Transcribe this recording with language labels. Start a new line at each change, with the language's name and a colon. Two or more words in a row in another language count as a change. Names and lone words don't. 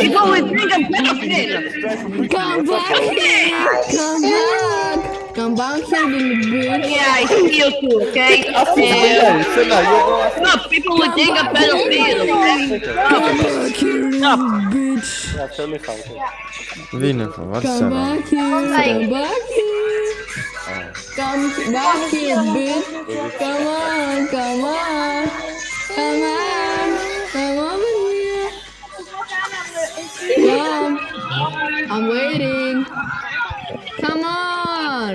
English: people with think I'm pedophile. Come back here! Come back! Come back here, little bitch! Yeah, I see you too, okay? No, people would think I'm pedophile, okay? Come back here, little bitch! Yeah, tell me something.
Greek: Δίνω, βάζεις
English: Come
Greek: ένα.
English: back here! Come back here! Come back here, bitch! Come on! Come on! Come on! Come over here! Come! I'm waiting! Come on!